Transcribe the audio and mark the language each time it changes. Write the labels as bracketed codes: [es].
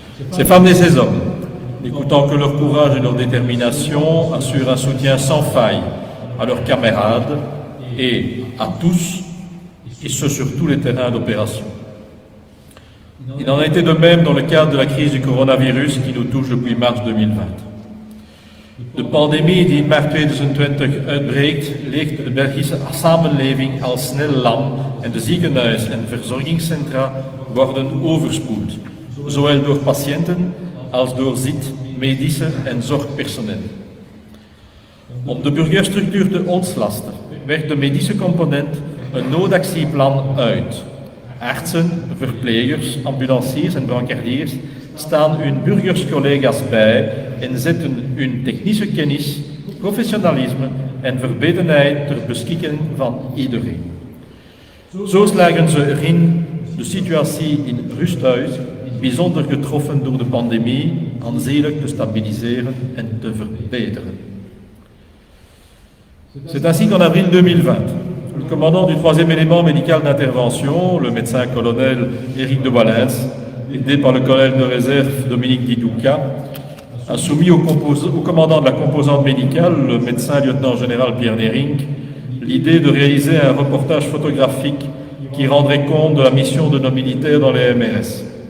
[fr] Ces femmes et ces hommes, n'écoutant que leur courage et leur détermination, assurent un soutien sans faille à leurs camarades et à tous, et ce sur tous les terrains d'opération. Il en a été de même dans le cadre de la crise du coronavirus qui nous touche depuis mars 2020. [nl] De pandemie die in maart 2020 uitbreekt, ligt de Belgische samenleving al snel lam en de ziekenhuis- en verzorgingscentra worden overspoeld, zowel door patiënten als door zit, medische en zorgpersoneel. Om de burgerstructuur te ontlasten, werkt de medische component een noodactieplan uit. Artsen, verplegers, ambulanciers en brancardiers staan hun burgerscollega's bij en zetten hun technische kennis, professionalisme en verbetenheid ter beschikking van iedereen. Zo slagen ze erin de situatie in Rusthuis, bijzonder getroffen door de pandemie, aanzienlijk te stabiliseren en te verbeteren. [fr] C'est ainsi qu'en avril 2020, le commandant du 3e élément médical d'intervention, le médecin-colonel Éric de Wallens, aidé par le colonel de réserve Dominique Didouka, a soumis au commandant de la composante médicale, le médecin-lieutenant-général Pierre Nering, l'idée de réaliser un reportage photographique qui rendrait compte de la mission de nos militaires dans les MRS.